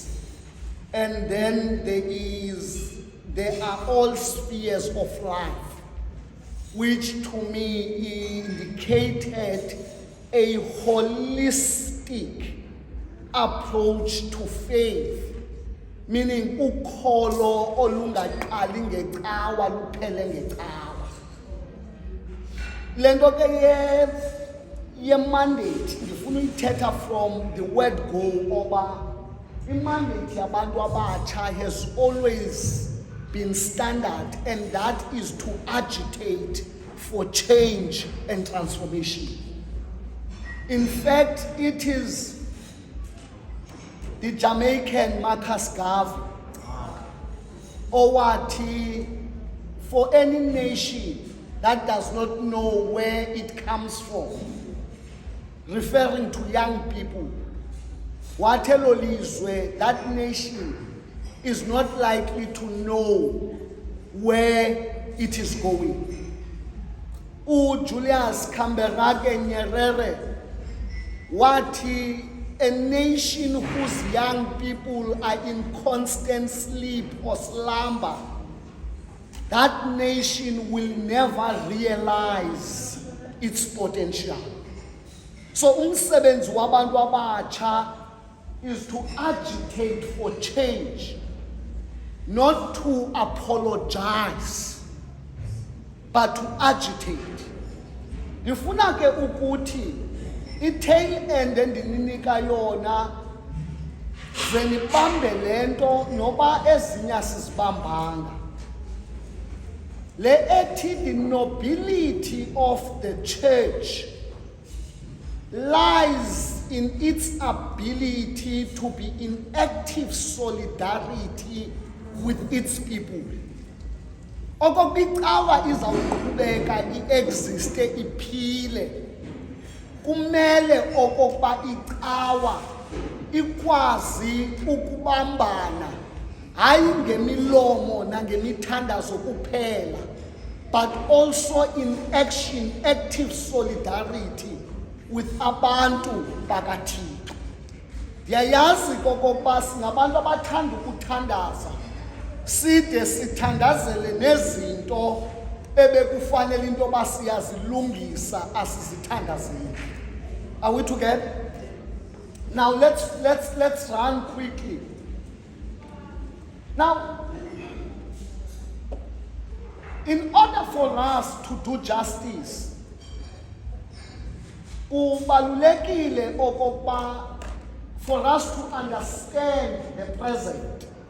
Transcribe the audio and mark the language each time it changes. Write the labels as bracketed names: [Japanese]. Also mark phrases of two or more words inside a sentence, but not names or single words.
[English] And then there are all spheres of life, which to me indicated a holistic approach to faith, meaning [Xhosa] ukholo olungaqali ngecawa luphele ngecawa. Le nto ke ye-mandate ndifuna uyithetha [English] from the word go [Xhosa] oba i-mandate yabantu abatsha [English] has always been standard, and that is to agitate for change and transformation. In fact, it is the Jamaican Marcus Garvey owathi, for any nation that does not know where it comes from, referring to young people, [Xhosa] watelo lizwe, [English] that nation is not likely to know where it is going. Julius Kamberage Nyerere wati, a nation whose young people are in constant sleep or slumber, that nation will never realize its potential. So [Xhosa] umsebenzi wabantu abatsha [English] is to agitate for change, not to apologize, but to agitate. [Xhosa] Ndifuna ke ukuthi i-tail end endininika yona zenibambe lento noba ezinya sizibambanga. Le ethi [English] the nobility of the church lies in its ability to be in active solidarity with its people. [Xhosa] Okokuba icawa izawuqhubeka iexiste iphile kumele okokuba icawa ikwazi ukubambana hayi ngemilomo nangemithandazo kuphela, [English] but also in action, active solidarity with [Xhosa] abantu bakaThixo. Ndiyayazi okokuba singabantu abathanda ukuthandaza, side sithandazele nezinto ebekufanele into yoba siyazilungisa asizithandazeli. [English] Are we together? Now let's run quickly. Now, in order for us to do justice, [Xhosa] kubalulekile okokuba [English] for us to understand the present,